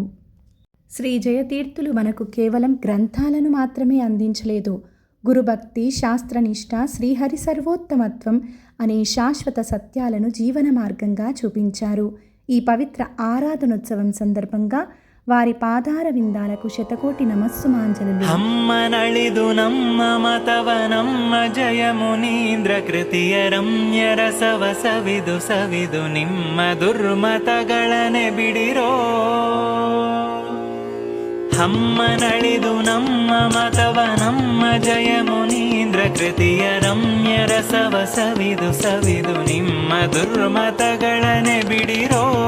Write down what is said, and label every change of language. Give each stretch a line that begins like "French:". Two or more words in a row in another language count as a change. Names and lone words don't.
Telugu: శ్రీ జయతీర్థులు మనకు కేవలం గ్రంథాలను మాత్రమే అందించలేదు. గురుభక్తి, శాస్త్రనిష్ట, శ్రీహరి సర్వోత్తమత్వం అనే శాశ్వత సత్యాలను జీవన మార్గంగా చూపించారు. ఈ పవిత్ర ఆరాధనోత్సవం సందర్భంగా వారి పాదార విందాలకు శతకోటి నమస్సుమాంజలు.
Kannada: ಅಮ್ಮ ನಳಿದು ನಮ್ಮ ಮತವ ನಮ್ಮ ಜಯ ಮುನೀಂದ್ರ ಕೃತಿಯ ರಮ್ಯ ರಸವ ಸವಿದು ಸವಿದು ನಿಮ್ಮ ದುರ್ಮತಗಳನೆ ಬಿಡಿರೋ. ಅಮ್ಮ ನಳಿದು ನಮ್ಮ ಮತವ ನಮ್ಮ ಜಯ ಮುನೀಂದ್ರ ಕೃತಿಯ ರಮ್ಯ ರಸವ ಸವಿದು ಸವಿದು ನಿಮ್ಮ ದುರ್ಮತಗಳನೆ ಬಿಡಿರೋ.